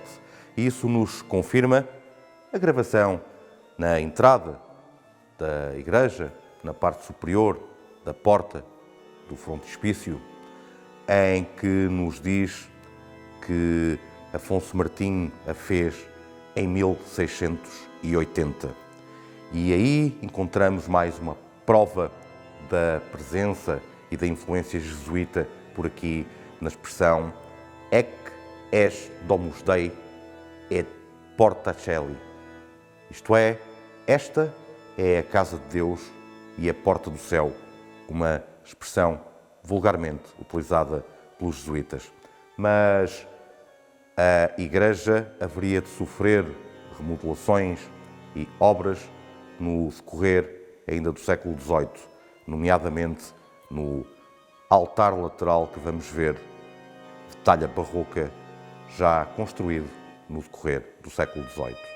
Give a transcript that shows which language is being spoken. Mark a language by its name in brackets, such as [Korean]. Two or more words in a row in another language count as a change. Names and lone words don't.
[Portuguese] E isso nos confirma a gravação na entrada da igreja, na parte superior da porta do frontispício, em que nos diz que Afonso Martim a fez em 1680. E aí encontramos mais uma prova da presença e da influência jesuíta por aqui na expressão [Latin] Ec es domus Dei et porta caeli. [Portuguese] Isto é, esta é a casa de Deus e a porta do céu, uma expressão vulgarmente utilizada pelos jesuítas. Mas a igreja haveria de sofrer remodelações e obras no decorrer ainda do século XVIII, nomeadamente no altar lateral que vamos ver de talha barroca já construído no decorrer do século XVIII.